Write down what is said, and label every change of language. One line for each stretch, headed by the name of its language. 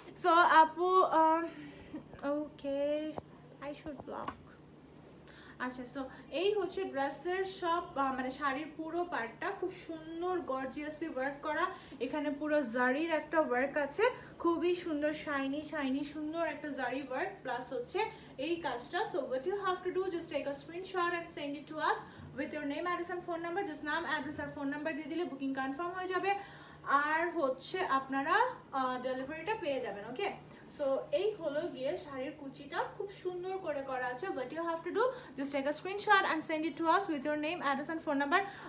English: So আপু, okay I should block.
Bangla: আচ্ছা, so এই হচ্ছে ড্রেসের সব মানে শাড়ির পুরো পার্টটা খুব সুন্দর গর্জিয়াসলি ওয়ার্ক করা। এখানে পুরো জারির একটা ওয়ার্ক আছে, খুবই সুন্দর শাইনি সুন্দর একটা জারি ওয়ার্ক, প্লাস হচ্ছে এই কাজটা।
English: So what you have to do, just take a screenshot and send it to us with your name, address and phone number.
Bangla: just নাম, অ্যাড্রেস আর ফোন নাম্বার দিয়ে দিলে বুকিং কনফার্ম হয়ে যাবে, আর হচ্ছে আপনারা ডেলিভারিটা পেয়ে যাবেন। ওকে, সো এই হলো গিয়ে শাড়ির কুচিটা খুব সুন্দর করে করা আছে।
English: what you have to do, just take a screenshot and send it to us with your name, address and phone number.